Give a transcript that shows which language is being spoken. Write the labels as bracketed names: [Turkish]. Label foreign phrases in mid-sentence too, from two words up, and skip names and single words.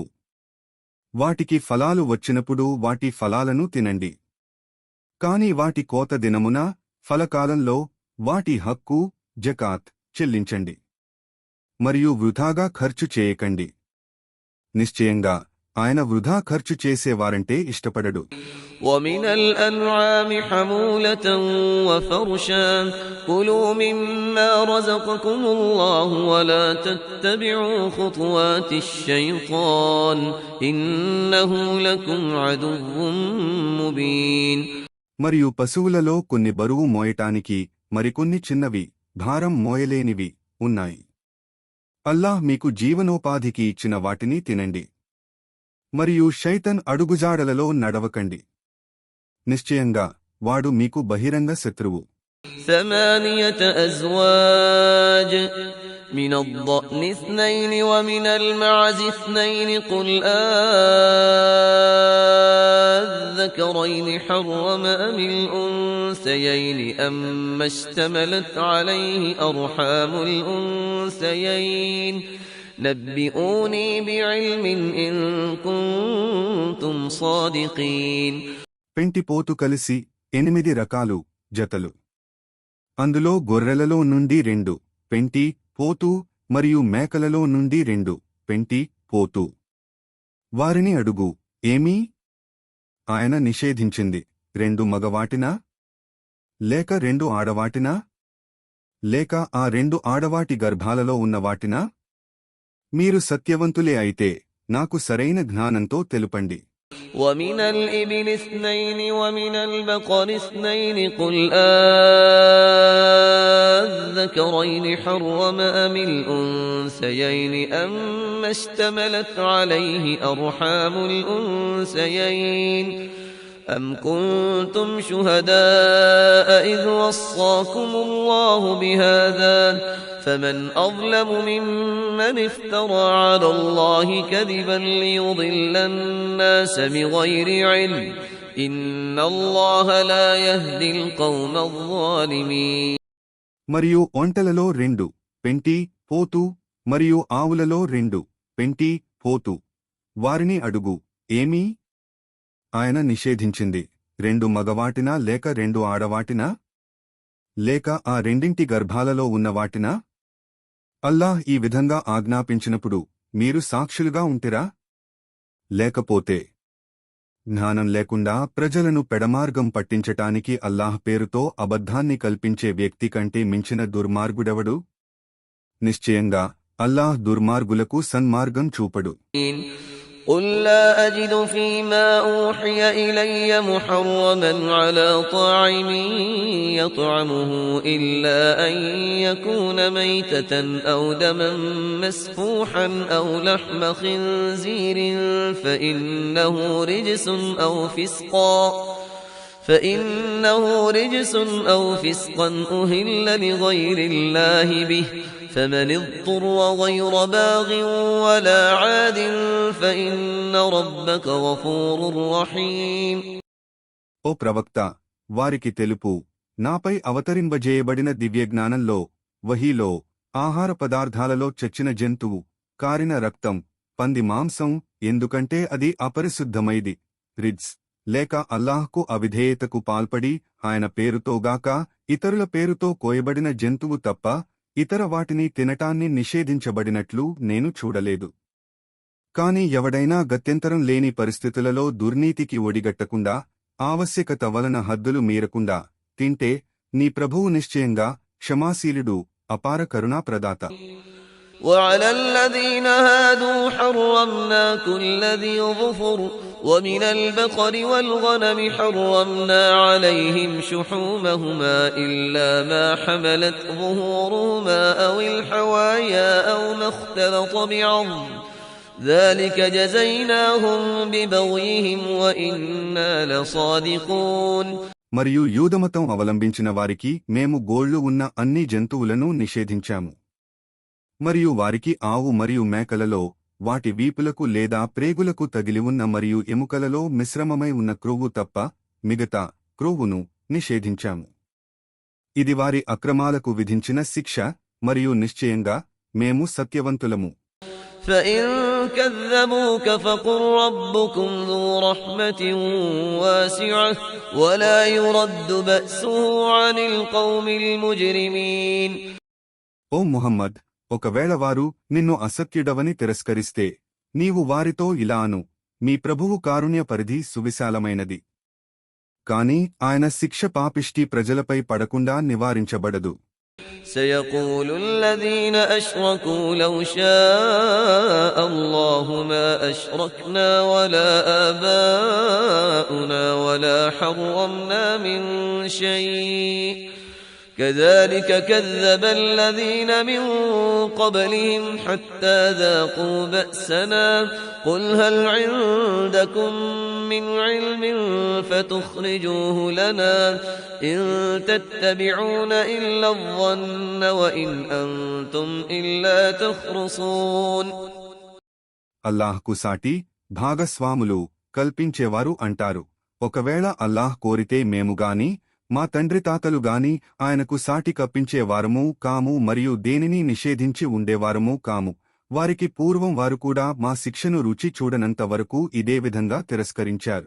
[Telugu] వాటికి ఫలాలు వచ్చినప్పుడు వాటి ఫలాలను తినండి. కాని వాటి కోత దినమున ఫలకాలంలో వాటి హక్కు జకాత్ చెల్లించండి మరియు వృధాగా ఖర్చు చేయకండి. నిశ్చయంగా ఆయన వృధా ఖర్చు చేసేవారంటే ఇష్టపడడు. [Arabic] وَمِنَ الْأَنْعَامِ حَمُولَةً وَفَرْشًا كُلُوا مِمَّا رَزَقَكُمُ اللَّهُ وَلَا تَتَّبِعُوا خُطُوَاتِ الشَّيْطَانِ إِنَّهُ لَكُمْ عَدُوٌّ مُبِينٌ. [Telugu] మరియు పశువులలో కొన్ని బరువు మోయటానికి మరికొన్ని చిన్నవి భారం మోయలేనివి ఉన్నాయి. అల్లాహ్ మీకు జీవనోపాధికి ఇచ్చిన వాటిని తినండి మరియు శైతన్ అడుగుజాడలలో నడవకండి. నిశ్చయంగా వాడు మీకు బహిరంగ శత్రువు. [Arabic] 8 أزواج من الضأن 2 ومن المعز 2 قل الذكرين حرم أم الأنثيين أما اشتملت عليه أرحام الأنثيين نبئوني بعلم إن كنتم صادقين. [Telugu] పెంటిపోతు కలిసి 8 రకాలు జతలు. అందులో గొర్రెలలో నుండి 2 పెంటి పోతు మరియు మేకలలో నుండి 2 పెంటి పోతు. వారిని అడుగు, ఏమీ? ఆయన నిషేధించింది 2 మగవాటినా లేక 2 ఆడవాటినా లేక ఆ 2 ఆడవాటి గర్భాలలో ఉన్నవాటినా? మీరు సత్యవంతులే అయితే నాకు సరైన జ్ఞానంతో తెలుపండి. [Arabic] وَمِنَ الْإِبِلِ 2 وَمِنَ الْبَقَرِ 2 قُلْ الذَّكَرَيْنِ حَرَّمَ أَمِ الْأُنثَيَيْنِ أَمَّا اشْتَمَلَتْ عَلَيْهِ أَرْحَامُ الْأُنثَيَيْنِ أَمْ كُنتُمْ شُهَدَاءَ إِذْ وَصَّاكُمُ اللَّهُ بِهَذَا فمن أظلم ممن افترى على الله كذبا ليضل الناس بغير علم إن الله لا يهدي القوم الظالمين. [Telugu] మరియు ఒంటెలలో 2 పెంటి పోతు మరియు ఆవులలో 2 పెంటి పోతు. వారిని అడుగు, ఏమీ? ఆయన నిషేధించింది 2 మగవాటినా లేక 2 ఆడవాటినా? లేక ఆ రెండింటి గర్భాలలో ఉన్నవాటినా? అల్లాహ్ ఈ విధంగా ఆజ్ఞాపించినప్పుడు మీరు సాక్షులుగా ఉంటిరా? లేకపోతే జ్ఞానం లేకుండా ప్రజలను పెడమార్గం పట్టించటానికి అల్లాహ్ పేరుతో అబద్ధాన్ని కల్పించే వ్యక్తి కంటే మించిన దుర్మార్గుడెవడు? నిశ్చయంగా అల్లాహ్ దుర్మార్గులకు సన్మార్గం చూపడు. [Arabic] قل لا أجد فيما أوحي إلي محرما على طاعم يطعمه إلا أن يكون ميتة أو دما مسفوحا أو لحم خنزير فإنه رجس أو فسقا أهل لغير الله به فمن اضطر غير باغ ولا عاد فإن ربك غفور رحيم. [Telugu] ఓ ప్రవక్త, వారికి తెలుపు, నాపై అవతరింపజేయబడిన దివ్యజ్ఞానంలో, వహీలో, ఆహార పదార్థాలలో చచ్చిన జంతువు, కారిన రక్తం, పంది మాంసం, ఎందుకంటే అది అపరిశుద్ధమైది, రిజ్స్, లేక అల్లాహ్కు అవిధేయతకు పాల్పడి ఆయన పేరుతోగాక ఇతరుల పేరుతో కోయబడిన జంతువు తప్ప ఇతర వాటిని తినటాన్ని నిషేధించబడినట్లు నేను చూడలేదు. కాని ఎవడైనా గత్యంతరం లేని పరిస్థితులలో దుర్నీతికి ఒడిగట్టకుండా, ఆవశ్యకత వలన హద్దులు మీరకుండా తింటే నీ ప్రభువు నిశ్చయంగా క్షమాశీలుడు, అపార కరుణాప్రదాత. [Arabic] وعلى الذين هادوا حرمنا كل ذي ظفر ومن البقر والغنم حرمنا عليهم شحومهما إلا ما حملت ظهورهما أو الحوايا أو ما اختلط بعظم ذلك جزيناهم ببغيهم وإنا لصادقون. [Telugu] మరియు యూదమతం అవలంబించిన వారికి మేము గోళ్లు ఉన్న అన్ని జంతువులను నిషేధించాము. మరియు వారికి ఆవు మరియు మేకలలో వాటి వీపులకు లేదా ప్రేగులకు తగిలి ఉన్న మరియు ఎముకలలో మిశ్రమమై ఉన్న క్రొవ్వు తప్ప మిగతా క్రొవ్వును నిషేధించాము. ఇది వారి అక్రమాలకు విధించిన శిక్ష, మరియు నిశ్చయంగా మేము సత్యవంతులము. [Arabic] فإن كذبوك فقل ربكم ذو رحمة واسعة ولا يرد بأسه عن القوم المجرمين. [Telugu] ఓ ముహమ్మద్, ఒకవేళ వారు నిన్ను అసత్యుడవని తిరస్కరిస్తే నీవు వారితో ఇలా అను, మీ ప్రభువు కారుణ్య పరిధి సువిశాలమైనది. కాని ఆయన శిక్ష పాపిష్టి ప్రజలపై పడకుండా నివారించబడదు. [Arabic] سيقول الذين أشركوا لو شاء الله ما أشركنا ولا آباؤنا ولا حرمنا من شيء كذلك كذب الذين من قبلهم حتى ذاقوا بأسنا قل هل عندكم من علم فتخرجوه لنا إن تتبعون إلا الظن وإن أنتم إلا تخرصون. [Telugu] అల్లాహ్కు సాటి భాగస్వాములు కల్పించేవారు అంటారు, ఒకవేళ అల్లాహ్ కోరితే మేముగాని మా తండ్రితాతలుగాని ఆయనకు సాటి కప్పించేవారమూ కాము మరియు దేనిని నిషేధించి ఉండేవారమూ కాము. వారికి పూర్వం వారు కూడా మా శిక్షను రుచి చూడనంత వరకు ఇదే విధంగా తిరస్కరించారు.